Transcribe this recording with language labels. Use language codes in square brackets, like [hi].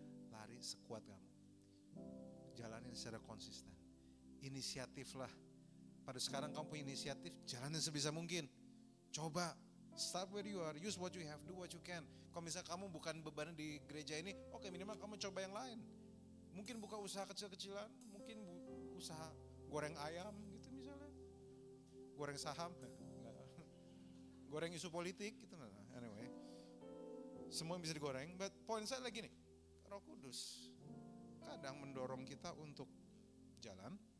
[id] Lari sekuat kamu. Jalanin secara konsisten. inisiatiflah. Pada sekarang kamu punya inisiatif, jalanin sebisa mungkin. [en] Coba, start where you are, use what you have, do what you can. [id] Kalau misalnya kamu bukan beban di gereja ini, oke, minimal kamu coba yang lain. Mungkin buka usaha kecil-kecilan, mungkin usaha goreng ayam gitu misalnya. Goreng saham, goreng isu politik gitu. Anyway, semua bisa digoreng, but poin saya lagi nih, Roh Kudus kadang mendorong kita untuk jalan.